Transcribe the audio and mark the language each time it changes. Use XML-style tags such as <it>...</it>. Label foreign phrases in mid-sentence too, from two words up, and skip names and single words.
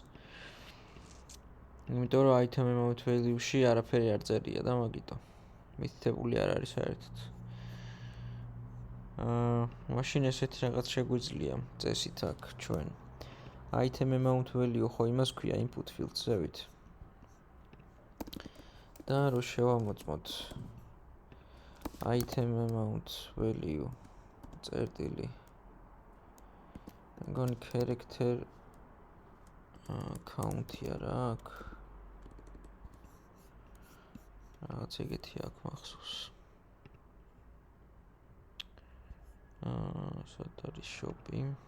<ka>იმიტომ რომ</ka> <en>item amount value-</en> <ka>ში არაფერი არ წერია და მაგიტო. მითითებული არ არის საერთოდ. მაშინ ესეთი რაღაც შეგვიძლია წესით აქ ჩვენ.</ka> <en>item amount value</en> <ka>ხო იმას ქვია</ka> <en>input field-</en> <ka>ზევით. და რო შევამოწმოთ</ka> <en>item amount value</en> <ka>წერტილი. მგონი</ka> <en>character count-</en> <ka>ია რა აქ. რაღაც ეგეთი აქ მახსოვს. სად არის shop-ი?</ka>